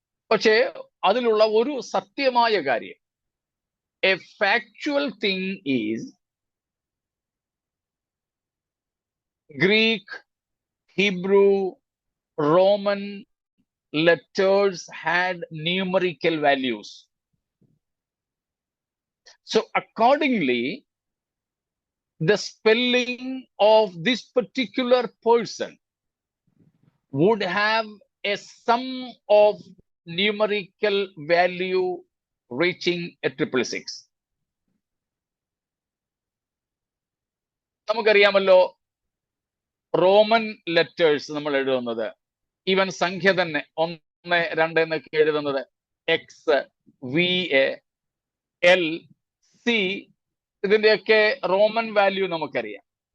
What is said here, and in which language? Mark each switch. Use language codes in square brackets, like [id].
[ml] പക്ഷേ അതിലുള്ള ഒരു സത്യമായ കാര്യം, [en] A factual thing is Greek, Hebrew, Roman letters had numerical values. So accordingly, the spelling of this particular person would have a sum of numerical value reaching a 666. [ml] നമുക്കറിയാമല്ലോ, Roman letters നമ്മൾ എഴുതുന്നത്, even സംഖ്യ തന്നെ 1 2 എന്നൊക്കെ എഴുതുന്നത് X, V, L, C, ഇതിന്റെയൊക്കെ Roman value നമുക്കറിയാം.